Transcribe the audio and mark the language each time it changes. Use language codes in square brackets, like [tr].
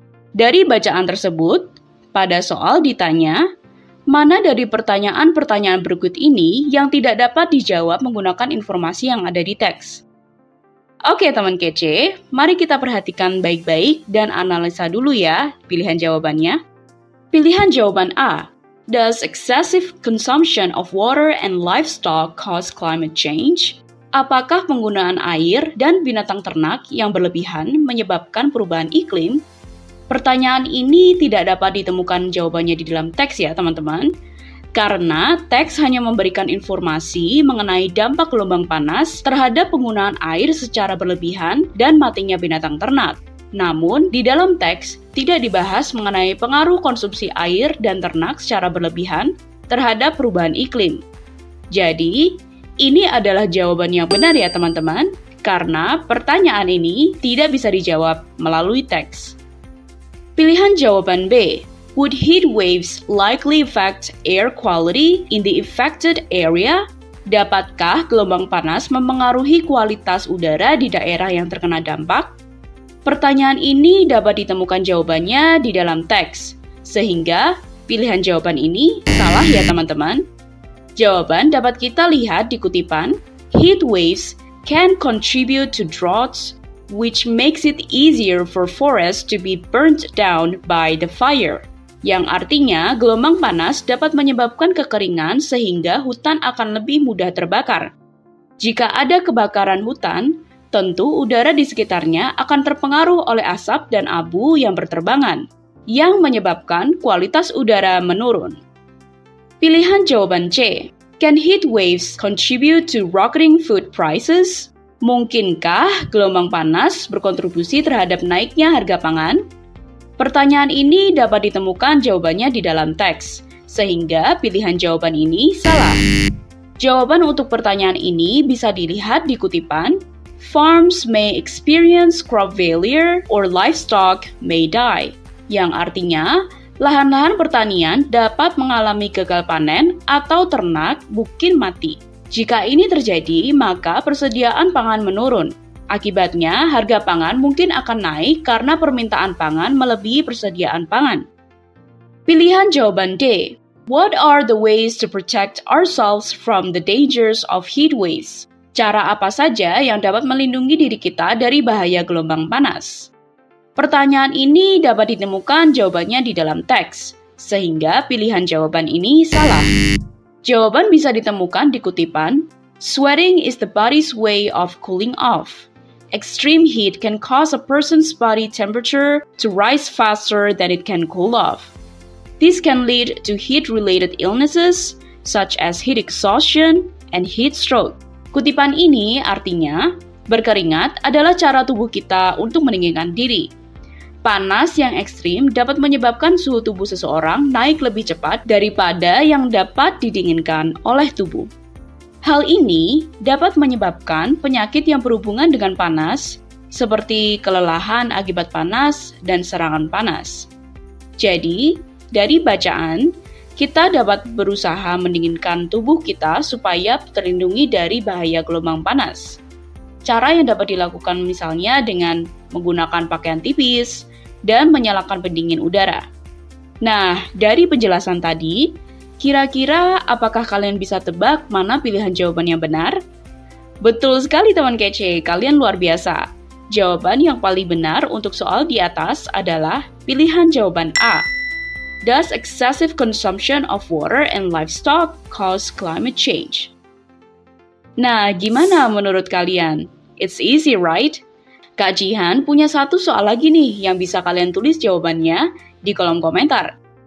[id] Dari bacaan tersebut, pada soal ditanya, mana dari pertanyaan-pertanyaan berikut ini yang tidak dapat dijawab menggunakan informasi yang ada di teks? Oke teman kece, mari kita perhatikan baik-baik dan analisa dulu ya pilihan jawabannya. Pilihan jawaban A. [en] Does excessive consumption of water and livestock cause climate change? [id] Apakah penggunaan air dan binatang ternak yang berlebihan menyebabkan perubahan iklim? Pertanyaan ini tidak dapat ditemukan jawabannya di dalam teks ya teman-teman, karena teks hanya memberikan informasi mengenai dampak gelombang panas terhadap penggunaan air secara berlebihan dan matinya binatang ternak. Namun, di dalam teks tidak dibahas mengenai pengaruh konsumsi air dan ternak secara berlebihan terhadap perubahan iklim. Jadi, ini adalah jawaban yang benar ya teman-teman, karena pertanyaan ini tidak bisa dijawab melalui teks. Pilihan jawaban B. [en] Would heat waves likely affect air quality in the affected area? [id] Dapatkah gelombang panas mempengaruhi kualitas udara di daerah yang terkena dampak? Pertanyaan ini dapat ditemukan jawabannya di dalam teks, sehingga pilihan jawaban ini salah ya teman-teman. Jawaban dapat kita lihat di kutipan, [en] heat waves can contribute to droughts, which makes it easier for forests to be burnt down by the fire. [id] Yang artinya gelombang panas dapat menyebabkan kekeringan sehingga hutan akan lebih mudah terbakar. Jika ada kebakaran hutan, tentu udara di sekitarnya akan terpengaruh oleh asap dan abu yang berterbangan, yang menyebabkan kualitas udara menurun. Pilihan jawaban C. [en] Can heat waves contribute to rocketing food prices? [id] Mungkinkah gelombang panas berkontribusi terhadap naiknya harga pangan? Pertanyaan ini dapat ditemukan jawabannya di dalam teks, sehingga pilihan jawaban ini salah. Jawaban untuk pertanyaan ini bisa dilihat di kutipan, [en] "Farms may experience crop failure or livestock may die," [id] yang artinya lahan-lahan pertanian dapat mengalami gagal panen atau ternak mungkin mati. Jika ini terjadi, maka persediaan pangan menurun. Akibatnya, harga pangan mungkin akan naik karena permintaan pangan melebihi persediaan pangan. Pilihan jawaban D. [en] What are the ways to protect ourselves from the dangers of heat waves? [id] Cara apa saja yang dapat melindungi diri kita dari bahaya gelombang panas? Pertanyaan ini dapat ditemukan jawabannya di dalam teks, sehingga pilihan jawaban ini salah. Jawaban bisa ditemukan di kutipan, [en] "Sweating is the body's way of cooling off. Extreme heat can cause a person's body temperature to rise faster than it can cool off. This can lead to heat-related illnesses such as heat exhaustion and heat stroke." [id] Kutipan ini artinya, berkeringat adalah cara tubuh kita untuk mendinginkan diri. Panas yang ekstrim dapat menyebabkan suhu tubuh seseorang naik lebih cepat daripada yang dapat didinginkan oleh tubuh. Hal ini dapat menyebabkan penyakit yang berhubungan dengan panas, seperti kelelahan akibat panas dan serangan panas. Jadi, dari bacaan, kita dapat berusaha mendinginkan tubuh kita supaya terlindungi dari bahaya gelombang panas. Cara yang dapat dilakukan misalnya dengan menggunakan pakaian tipis dan menyalakan pendingin udara. Nah, dari penjelasan tadi, kira-kira apakah kalian bisa tebak mana pilihan jawaban yang benar? Betul sekali teman kece, kalian luar biasa. Jawaban yang paling benar untuk soal di atas adalah pilihan jawaban A. [en] Does excessive consumption of water and livestock cause climate change? [id] Nah, gimana menurut kalian? [en] It's easy, right? [id] Kak Jihan punya satu soal lagi nih yang bisa kalian tulis jawabannya di kolom komentar.